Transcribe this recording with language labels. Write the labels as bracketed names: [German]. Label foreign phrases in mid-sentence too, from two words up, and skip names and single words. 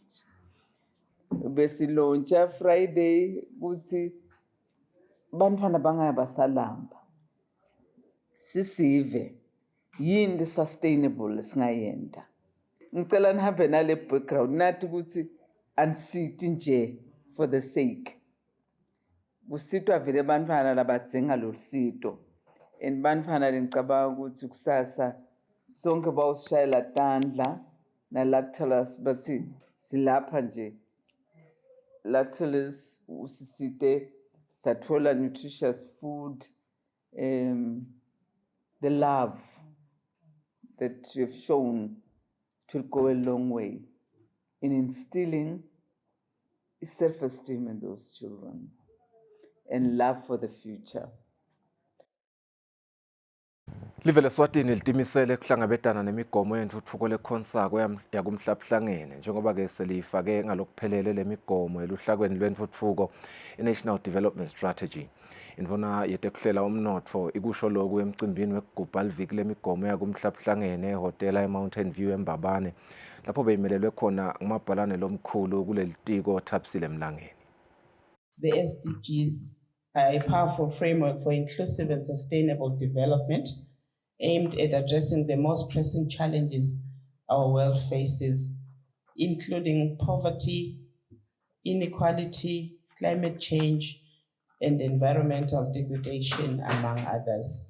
[Swati] Besilontsha Friday kuthi bantwana bangaya basalamba sisive yini sustainable singayenda. Ngicela nihambe nale background nathi ukuthi ansithi nje [English] for the sake. [Swati] kusitwa vele bantfwana labadzinga lusito and bantfwana ngicabanga ukuthi kusasa sonke bawusishayela tandla nalakuthola bathi silapha nje lactose usisite sathola [English] nutritious food, the love that you have shown will go a long way in instilling self-esteem in those children and love for the future. [Swati] Live leSwatini litimisele kuhlangabetana nemigomo yentfutfuko lekhonsako yakumhlabuhlangene njengoba ke selifake ngalokuphelele lemigomo eluhlakweni lwentfutfuko i-National Development Strategy. Indvuna yetekuhlela umnotfo ikusho lokhu emcimbini wekugubha liviki lemigomo yakumhlabuhlangene ehhotela eMountain View eMbabane lapho beyimelelwe khona ngumabhalane lomkhulu kuleli tiko Thabisile Mlangeni. [English] The SDGs are a powerful framework for inclusive and sustainable development aimed at addressing the most pressing challenges our world faces, including poverty, inequality, climate change, and environmental degradation, among others.